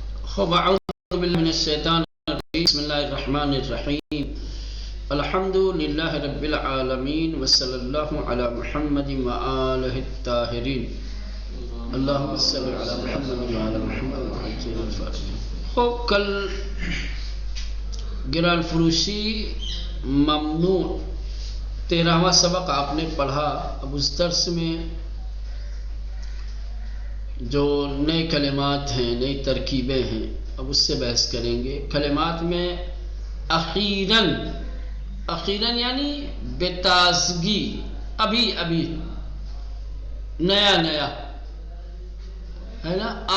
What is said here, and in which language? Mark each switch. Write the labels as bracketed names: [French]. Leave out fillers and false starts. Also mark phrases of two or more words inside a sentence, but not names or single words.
[Arabic] خب اعوذ باللہ من الشیطان الرجیم بسم اللہ الرحمن الرحیم الحمد للہ رب العالمین وصلی اللہ علی محمد وآلہ الطاہرین اللہم صلی علی محمد وعلی محمد وعجل الفاتحہ. [Urdu] خب کل [Persian] گران فروشی ممنوع [Urdu] 13واں سبق آپ نے پڑھا. اب اس درس میں جو نئے کلمات ہیں، نئی ترکیبیں ہیں، اب اس سے بحث کریں گے. کلمات میں اخیراً یعنی [Persian] بے تازگی، [Urdu] ابھی نیا ہے نا.